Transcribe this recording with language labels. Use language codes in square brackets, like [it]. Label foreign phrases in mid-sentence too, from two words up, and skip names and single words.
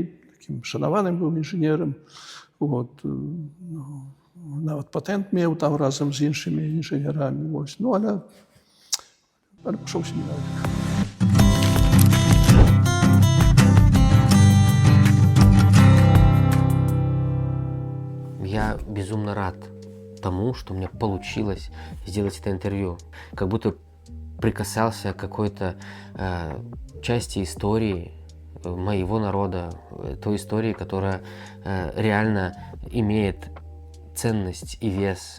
[uk] Таким шанованим був інженером. От, ну, навіть патент мав там разом з іншими інженерами. Ось. Ну, але пішов в семінарію. [ru] Я безумно рад тому, что у меня получилось сделать это интервью. Как будто прикасался к какой-то части истории моего народа, той истории, которая реально имеет ценность и вес.